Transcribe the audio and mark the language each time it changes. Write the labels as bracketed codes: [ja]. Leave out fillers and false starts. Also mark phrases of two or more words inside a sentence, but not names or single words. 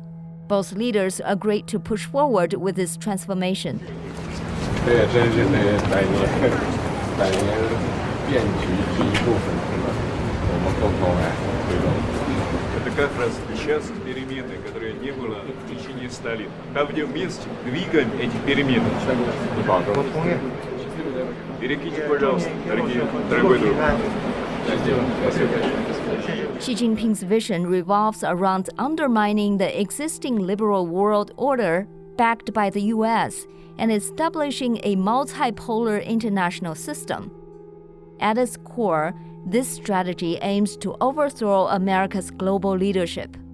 [en] Both leaders agreed to push forward with this transformation. [zh] 这也真是百年变局这一部分，我们共同来推动。 [ru] Это как раз сейчас перемены, которые не было в течение 100 лет. Как вместе двигаем эти перемены. Перекиньте, пожалуйста, дорогой друг. [en] Xi Jinping's vision revolves around undermining the existing liberal world order backed by the U.S. and establishing a multipolar international system. At its core, this strategy aims to overthrow America's global leadership.